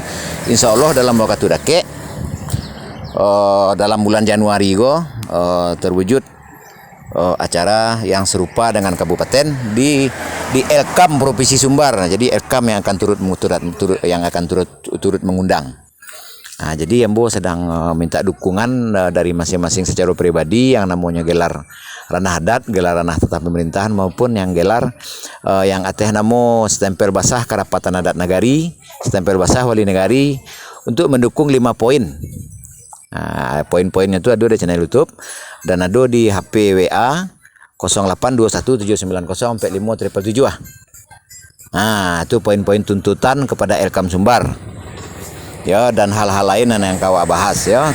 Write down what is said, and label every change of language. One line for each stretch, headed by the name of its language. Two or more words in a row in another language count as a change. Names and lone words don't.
Indonesian: Insya Allah dalam waktu dake dalam bulan Januari terwujud acara yang serupa dengan kabupaten di Elkam Provinsi Sumbar. Jadi Elkam yang akan turut mengundang. Jadi ambo sedang minta dukungan dari masing-masing secara pribadi yang namanya gelar ranah adat, gelar ranah tetap pemerintahan maupun yang gelar yang
Minangkabau: ateh namo
Indonesian: stempel basah karapatan adat nagari, stempel basah wali negari untuk mendukung 5 poin. Poin-poinnya itu ada di channel YouTube dan ada di HP WA 0821790457. Itu poin-poin tuntutan kepada Elkam Sumbar. Ya, dan hal-hal lain yang kau bahas ya.